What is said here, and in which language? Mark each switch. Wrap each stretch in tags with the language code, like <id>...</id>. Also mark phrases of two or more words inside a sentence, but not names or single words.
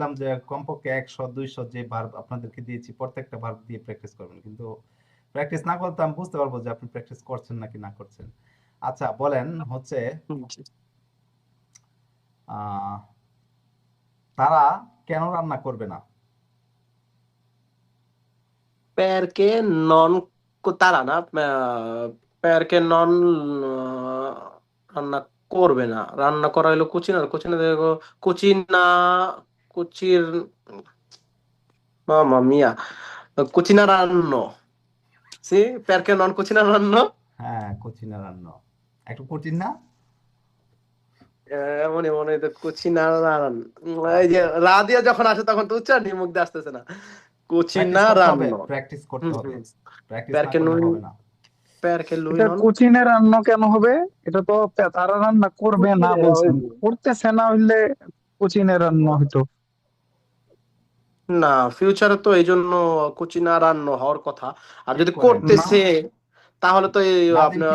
<bn>দিয়েছিলাম যে কমপক্ষে 100 200 যে ভার্ব আপনাদেরকে দিয়েছি প্রত্যেকটা ভার্ব দিয়ে প্র্যাকটিস করবেন, কিন্তু প্র্যাকটিস না করলে তো আমি বুঝতে পারবো যে আপনি প্র্যাকটিস করছেন নাকি না করছেন। আচ্ছা বলেন হচ্ছে আহ তারা কেন রান্না করবে না?</bn> <it>perché non</it> <bn>তারা না,</bn> <it>perché non</it> <bn>রান্না করবে না। রান্না করা হলো কুচিনার, কুচিনা দেখো কুচিনা, কুচির</bn> <it>mamma mia, cucineranno, sì, perché non cucineranno?</it> <bn>হ্যাঁ, কঠিন রান্না, একটু কঠিন না? এমনই মনে হয় cucineranno। এই যে রা দিয়ে যখন আসে তখন তো উচ্চারণ মুখ দিয়ে আসতেছে না। প্র্যাকটিস করতে হবে, cucineranno। প্র্যাকটিস করতে হুম হবে। হুম। প্র্যাকটিস না</bn> <it>perché</it> <bn>করলে</bn> <it>lui</it> <bn>হবে না।</bn> <it>perché lui</it> <bn>এটা</bn> <it>non</it> <bn>কুচিনে রান্না কেন হবে? এটা তো তারা রান্না করবে না</bn> <it>কুচিনেরা</it> <bn>বলছেন, হইবে। করতেছে না হইলে কুচিনে রান্না হইতো। না, ফিউচারে তো এই জন্য cucineranno হওয়ার কথা। আর ঠিক যদি করেন। না, করতেছে তাহলে তো এই নাদিম কি</bn>